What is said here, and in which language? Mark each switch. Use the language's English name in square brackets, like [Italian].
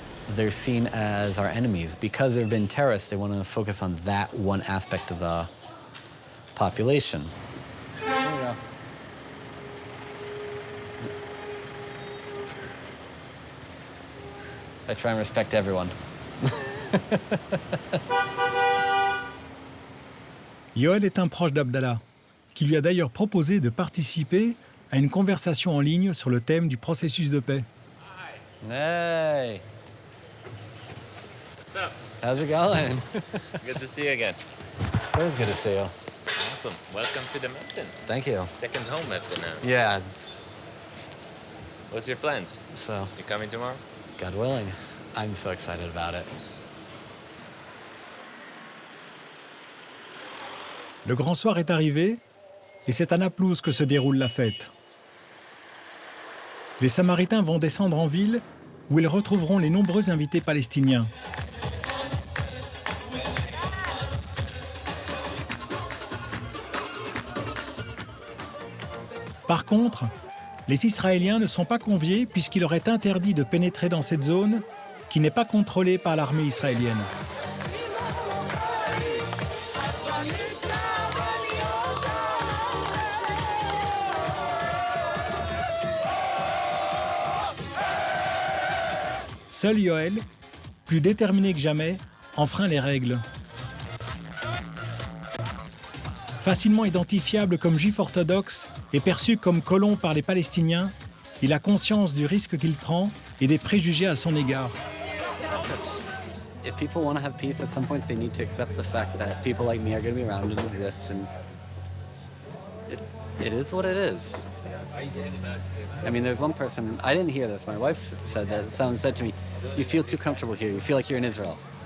[English] they're seen as our enemies. Because they've been terrorists, they want to focus on that one aspect of the population. There we go. I try and respect everyone. [French] Yoel est un proche d'Abdallah, qui lui a d'ailleurs proposé de participer à une conversation en ligne sur le thème du processus de paix. [English] Hey! What's up? How's it going? Good to see you again. Very good to see you. Awesome. Welcome to the mountain. Thank you. Second home I've been at. Yeah. What's your plans? So, You coming tomorrow? God willing, I'm so excited about it. [French] Le grand soir est arrivé et c'est à Naplouse que se déroule la fête. Les Samaritains vont descendre en ville où ils retrouveront les nombreux invités palestiniens. Par contre, les Israéliens ne sont pas conviés puisqu'il leur est interdit de pénétrer dans cette zone qui n'est pas contrôlée par l'armée israélienne. Seul Yoel, plus déterminé que jamais, enfreint les règles. Facilement identifiable comme juif orthodoxe et perçu comme colon par les Palestiniens, il a conscience du risque qu'il prend et des préjugés à son égard. [English] If people want to have peace, at some point they need to accept the fact that people like me are going to be around and exist, and it is what it is. I mean, there's one person, I didn't hear this, my wife said that, someone said to me, you feel too comfortable here, you feel like you're in Israel.